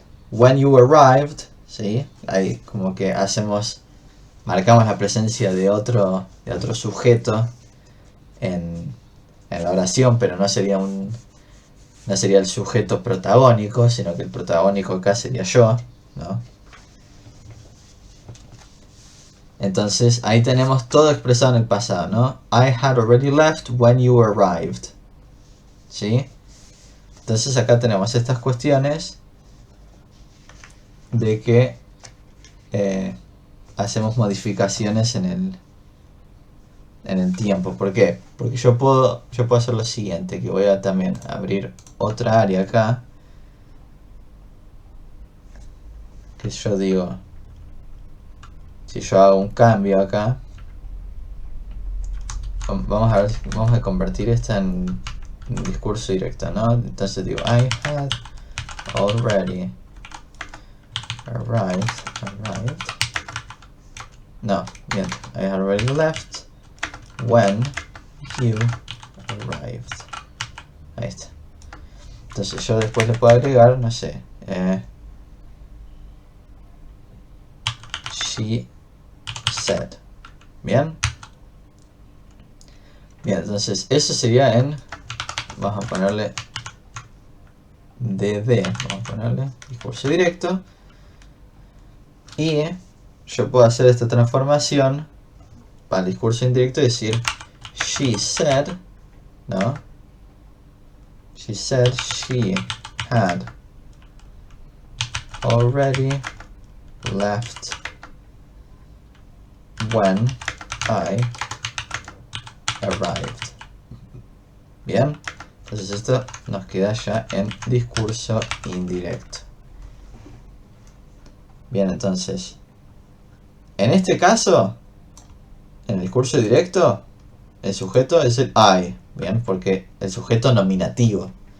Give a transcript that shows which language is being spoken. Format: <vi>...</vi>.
<es>When you arrived, ¿sí? Ahí como que marcamos la presencia de otro sujeto en la oración, pero no sería el sujeto protagónico, sino que el protagónico acá sería yo, ¿no? Entonces ahí tenemos todo expresado en el pasado, ¿no?</es> <en>I had already left when you arrived.</en> <es>¿Sí? Entonces acá tenemos estas cuestiones de que hacemos modificaciones en el tiempo. ¿Por qué? Porque yo puedo hacer lo siguiente, que voy a también abrir otra área acá, que yo digo, si yo hago un cambio acá, vamos a convertir esta en un discurso directo, ¿no?</es> <en>Entonces digo I had already arrived. No, bien, I had already left when you arrived.</en> <es>Ahí está. Entonces yo después le puedo agregar, no sé, she said. Bien. Bien, entonces eso sería vamos a ponerle vamos a ponerle discurso directo. Y yo puedo hacer esta transformación para el discurso indirecto y decir she said, ¿no?</es> <en>She said she had already left when I arrived.</en> <es>Bien, entonces esto nos queda ya en discurso indirecto. Bien, entonces, en este caso, en el discurso directo, el sujeto es el I, bien, porque el sujeto nominativo.</es>